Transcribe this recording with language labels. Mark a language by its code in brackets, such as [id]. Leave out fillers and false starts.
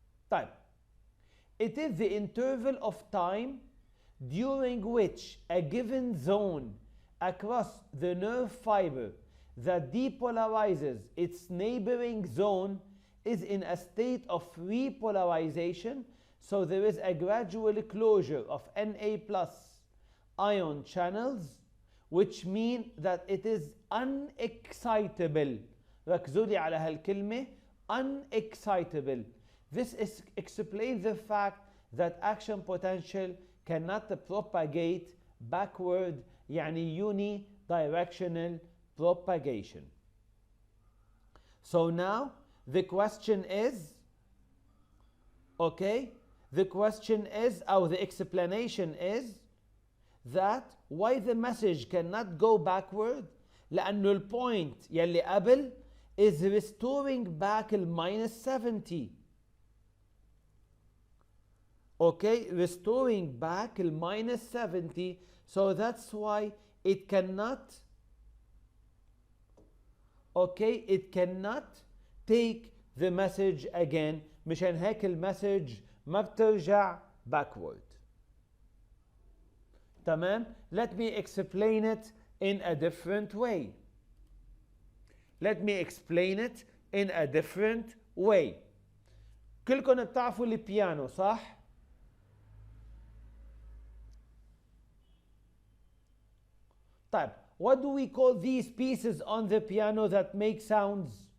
[ar] طيب, [en] it is the interval of time during which a given zone across the nerve fiber that depolarizes its neighboring zone is in a state of repolarization, so there is a gradual closure of Na plus ion channels, which mean that it is unexcitable. [ar] ركزوا لي على هالكلمة unexcitable. [en] This explains the fact that action potential cannot propagate backward, [ar] يعني [en] unidirectional propagation. So now the question is, okay, the question is, or the explanation is, that why the message cannot go backward. [ar] لأنه البوينت يلي قبل [en] is restoring back [ar] ال minus 70. [en] Okay, restoring back ال minus 70, so that's why it cannot, okay, it cannot take the message again. [ar] مشان هيك المسج ما بترجع backward. تمام؟ [en] Let me explain it in a different way. Let me explain it in a different way. [ar] كلكم بتعرفوا البيانو صح؟ طيب, [en] what do we call these pieces on the piano that make sounds?